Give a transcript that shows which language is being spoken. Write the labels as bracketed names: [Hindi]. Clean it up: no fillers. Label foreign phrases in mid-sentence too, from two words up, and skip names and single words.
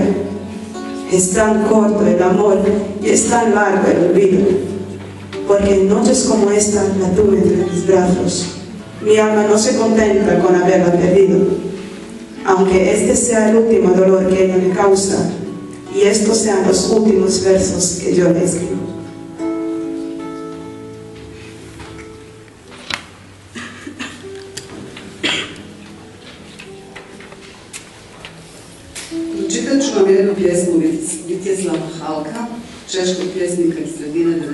[Spanish] Es tan corto el amor y es tan largo el olvido, porque en noches como esta la tuve entre mis brazos. Mi alma no se contenta con haberla perdido, aunque este sea el último dolor que ella me causa y estos sean los últimos versos que yo le escribo. [Croatian] Pročitat ću vam jednu pjesmu Vitjeslava Halka, češkog pjesnika iz sredine 19.